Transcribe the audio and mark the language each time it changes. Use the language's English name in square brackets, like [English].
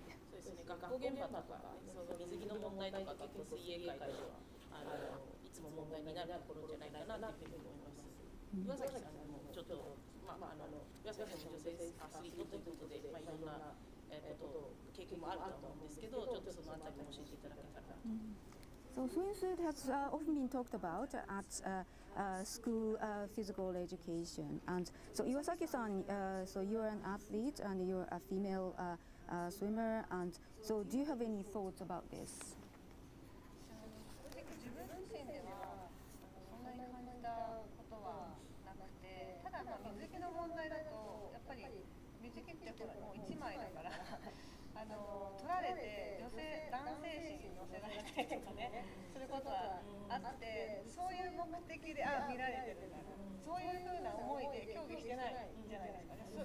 [Japanese] そうですね、学校現場とか、その水着の問題とか結構水泳界ではいつも問題になるところじゃないかなというふうに思います。岩崎さんもちょっと岩崎さんも女性アスリートということで、いろんな経験もあると思うんですけど、ちょっとそのあたりも教えていただけたらと。 [English] So swimsuit has often been talked about at school physical education, and so Iwasaki-san, so you're an athlete and you're a female swimmer, and so do you have any thoughts about this? [Japanese] 直自分自身ではそんなに感じたことはなくて、ただ水着の問題だとやっぱり水着ってほらもう1枚だから取られて男性誌に載せられたりとかねすることはあって、そういう目的で見られてるんだな、そういうふうな思いで競技してないんじゃないですかね。